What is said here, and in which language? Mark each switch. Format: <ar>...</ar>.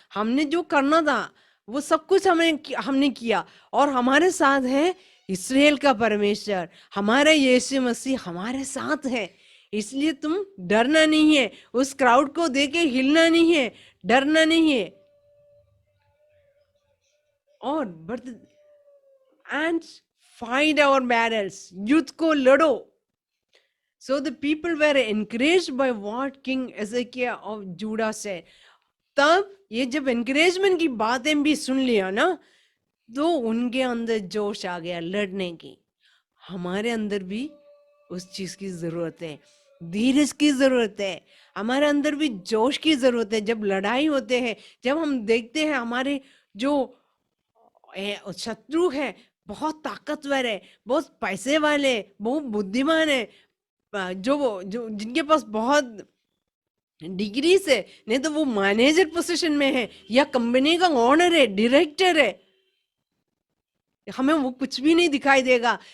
<hi>हमने जो करना था वो सब कुछ हमने किया, और हमारे साथ है इस्राएल का परमेश्वर, हमारा यीशु मसीह हमारे साथ है। इसलिए तुम डरना नहीं है, उस क्राउड को देख के हिलना नहीं है, डरना नहीं है। और</hi> <en>but and fight our battles,</en> <hi>युद्ध को लड़ो।</hi> <en>So the people were encouraged by what King Ezekiel of Judah said.</en> <hi>तब ये जब encouragement की बातें भी सुन लिया ना, तो उनके अंदर जोश आ गया लड़ने की। हमारे अंदर भी उस चीज की जरूरत है, धीरज की जरूरत है, हमारे अंदर भी जोश की जरूरत है। जब लड़ाई होते हैं, जब हम देखते हैं हमारे जो शत्रु है बहुत ताकतवर है, बहुत पैसे वाले, बहुत बुद्धिमान है, जो जिनके पास बहुत डिग्री से, नहीं तो वो मैनेजर पोजीशन में है या कंपनी का ओनर है, डायरेक्टर है, हमें वो कुछ भी नहीं दिखाई देगा।</hi>